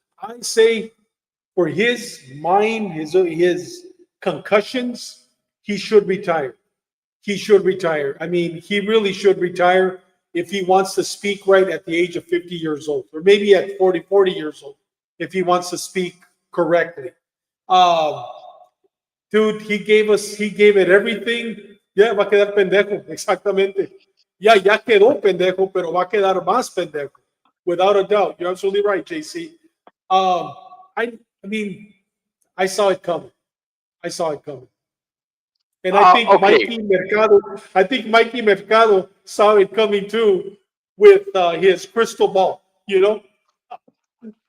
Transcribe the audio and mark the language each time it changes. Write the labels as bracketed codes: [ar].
[en] I say for his mind, his concussions, he should retire. He should retire. I mean, he really should retire if he wants to speak right at the age of 50 years old, or maybe at 40 years old, if he wants to speak correctly. Um, Dude, he gave it everything. [es] Ya va a quedar pendejo, exactamente. Ya quedó pendejo, pero va a quedar más pendejo, [en] without a doubt. You're absolutely right, JC. Um, I mean, I saw it coming. I saw it coming. And Okay. I think Mikey Mercado saw it coming too with his crystal ball, you know?